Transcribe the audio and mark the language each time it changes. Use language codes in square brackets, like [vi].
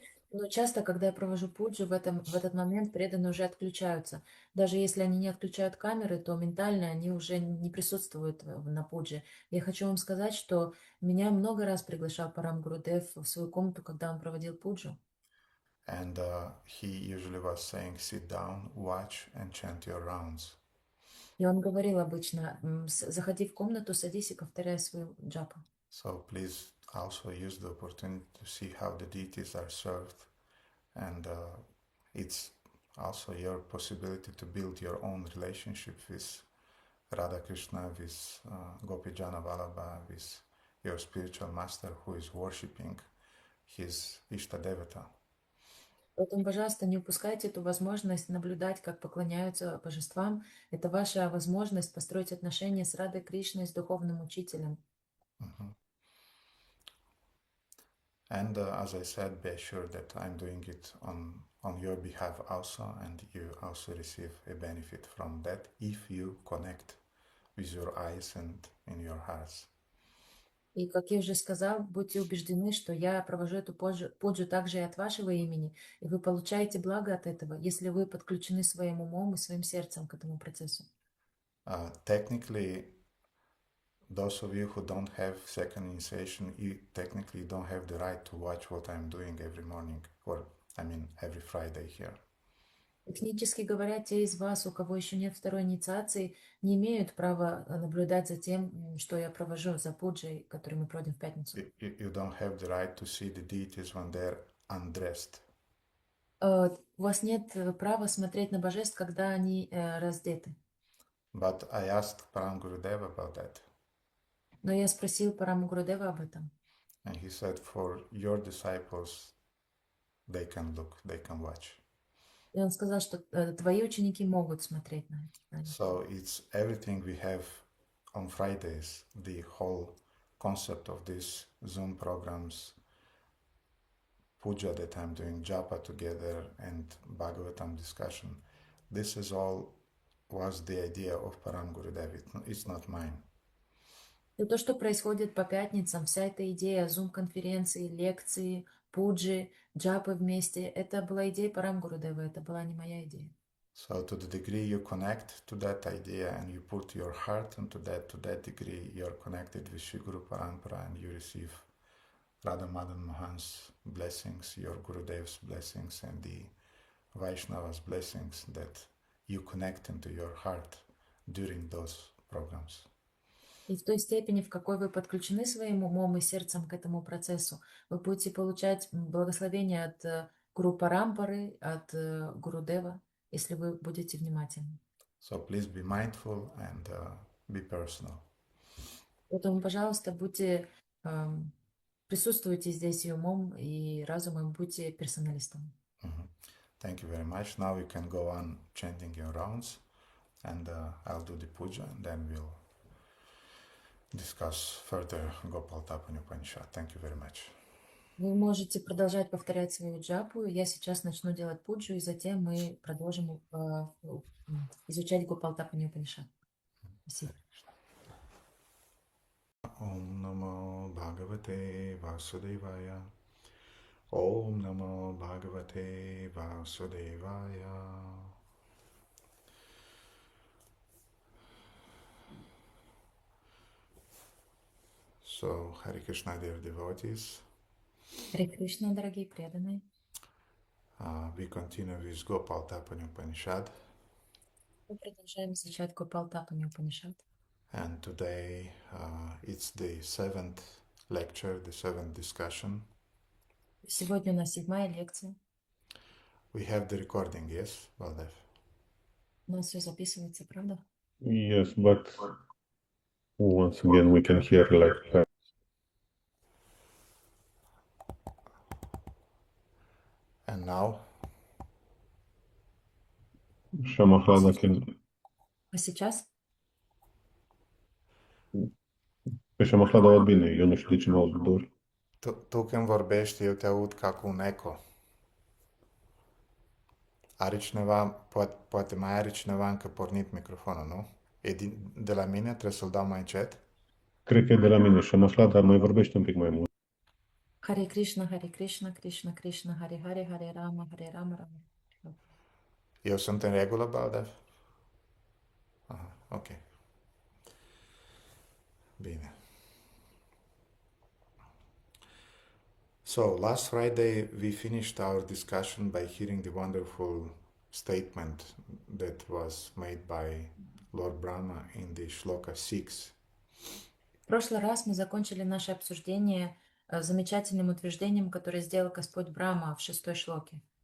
[ru] Но часто, когда я провожу пуджи, в этот момент преданные уже отключаются. Даже если они не отключают камеры, то ментально они уже не присутствуют на пудже. Я хочу вам сказать, что меня много раз приглашал Парам Гурудев в свою комнату, когда он проводил пуджу. [en] And he usually was saying, sit down, watch, and chant your rounds. [ru] И он говорил обычно, заходи в комнату, садись и повторяй свою джапу. [en] So please also use the opportunity to see how the deities are served, and it's also your possibility to build your own relationship with Radha Krishna, with Gopijana Vallabha, with your spiritual master who is worshipping his Ishta Devata. [ru] Поэтому, пожалуйста, не упускайте эту возможность наблюдать, как поклоняются божествам. Это ваша возможность построить отношения с Радой Кришной, с духовным учителем. Mhm. [en] And as I said, be sure that I'm doing it on your behalf also, and you also receive a benefit from that if you connect with your eyes and in your hearts. [ru] И, как я уже сказал, будьте убеждены, что я провожу эту пуджу также и от вашего имени, и вы получаете благо от этого, если вы подключены своим умом и своим сердцем к этому процессу. [en] Technically, those of you who don't have second initiation, you technically don't have the right to watch what I'm doing every morning, or I mean every Friday here. [ru] Технически говоря, те из вас, у кого еще нет второй инициации, не имеют права наблюдать за тем, что я провожу за пуджей, который мы проводим в пятницу. [en] You don't have the right to see the deities when they're undressed. [ru] У вас нет права смотреть на божеств, когда они раздеты. [en] But I asked Param Gurudev about that. [ru] Но я спросил Параму Гурудева об этом. [en] And he said, for your disciples, they can look, they can watch. [ru] И он сказал, что твои ученики могут смотреть на это. [en] So it's everything we have on Fridays, the whole concept of these Zoom programs, puja that I'm doing, japa together, and Bhagavatam discussion. This is all was the idea of Param Gurudev. It's not mine. [ru] И то, что происходит по пятницам, вся эта идея зум-конференции, лекции, пуджи, джапы вместе, это была идея Парам Гурудева, это была не моя идея. [en] So to the degree you connect to that idea and you put your heart into that, to that degree you're connected with Shri Guru Parampara and you receive Radha Madan Mohan's blessings, your Gurudev's blessings and the Vaishnava's blessings that you connect into your heart during those programs. [ru] И в той степени, в какой вы подключены своим умом и сердцем к этому процессу, вы будете получать благословение от Гуру Парампары, от Гурудева, если вы будете внимательны. [en] So please be mindful and be personal. [ru] Поэтому, пожалуйста, присутствуйте здесь и умом, и разумом, будьте персоналистом. [en] Thank you very much. Now you can go on chanting your rounds and I'll do the puja and then we'll discuss further Gopalatapani Upanishad. Thank you very much. [ru] Вы можете продолжать повторять свою джапу. Я сейчас начну делать пуджу, и затем мы продолжим изучать Гопалатапани Упанишад. Спасибо. [sa] Om Namo Bhagavate Vasudevaya. Om Namo Bhagavate Vasudevaya. [en] So, Hare Krishna, dear devotees. [ru] Харе Кришна, дорогие преданные. [en] We continue with Gopalatapani Upanishad. [ru] Мы продолжаем изучать Гопалатапани Упанишад. [en] And today it's the seventh lecture, the seventh discussion. [ru] Сегодня у нас 7-я лекция. [en] We have the recording, yes, Baldev? [ru] У нас все записывается, правда? [en] Yes, but once again we can hear like And now? Шамахрада can [ru] А сейчас? [ro] pe Шамахрада aud bine, eu nu știu de ce mă aud doar. Tu când vorbești, eu te aud ca cu un eco. Are cineva, poate mai are cineva încă pornit microfonul, nu? E de la mine? Trebuie să-l dau mai încet? Cred că e de la mine. Șamahrada mai vorbește un pic mai mult. [sa] Харе Кришна, Кришна Кришна, Харе Харе, Харе Рама, Рама. [en] You have something regular about that? Ok. [it] Bene. [en] So last Friday we finished our discussion by hearing the wonderful statement that was made by Lord Brahma in the Shloka 6. [ru] В прошлый раз мы закончили наше обсуждение замечательным утверждением, которое сделал Господь Брахма в 6-й шлоке.